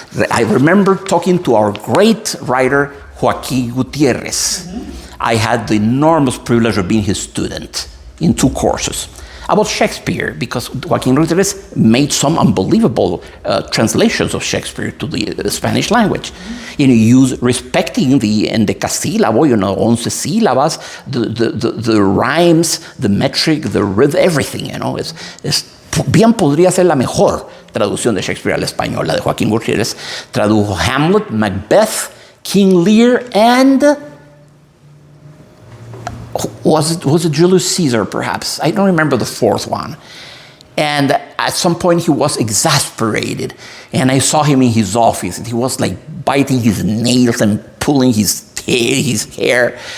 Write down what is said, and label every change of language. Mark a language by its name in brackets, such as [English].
[English] I remember talking to our great writer, Joaquín Gutiérrez. I had the enormous privilege of being his student in 2 courses about Shakespeare, because Joaquín Gutiérrez made some unbelievable translations of Shakespeare to the Spanish language. Respecting the endecasílabo, [Spanish] 11 sílabas, [English] the rhymes, the metric, the rhythm, everything, [Spanish] bien podría ser la mejor traducción de Shakespeare al español, la de Joaquín Gutiérrez. Tradujo [English] Hamlet, Macbeth, King Lear, and was it Julius Caesar, perhaps? I don't remember the 4th one. And at some point he was exasperated, and I saw him in his office, and he was like biting his nails and pulling his hair.